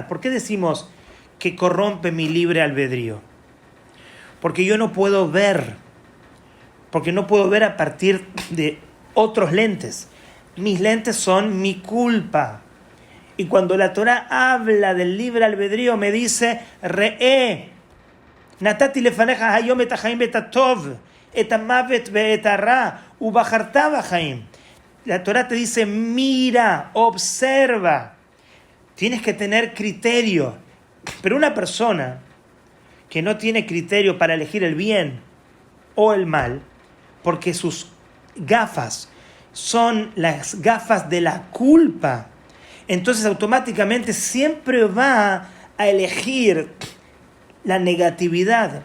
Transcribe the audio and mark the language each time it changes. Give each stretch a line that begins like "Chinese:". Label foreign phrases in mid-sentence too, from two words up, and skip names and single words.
Spanish: ¿Por qué decimos que corrompe mi libre albedrío? Porque yo no puedo ver, porque no puedo ver a partir de otros lentes. Mis lentes son mi culpa. Y cuando la Torah habla del libre albedrío, me dice,
Hebrew: ראה נתתי לפניך היום את החיים את הטוב את המות ואת הרע ובחרת בחיים.
Spanish: La Torah te dice, mira, observa. Tienes que tener criterio. Pero una persona que no tiene criterio para elegir el bien o el mal, porque sus gafas son las gafas de la culpa, entonces automáticamente siempre va a elegir la negatividad.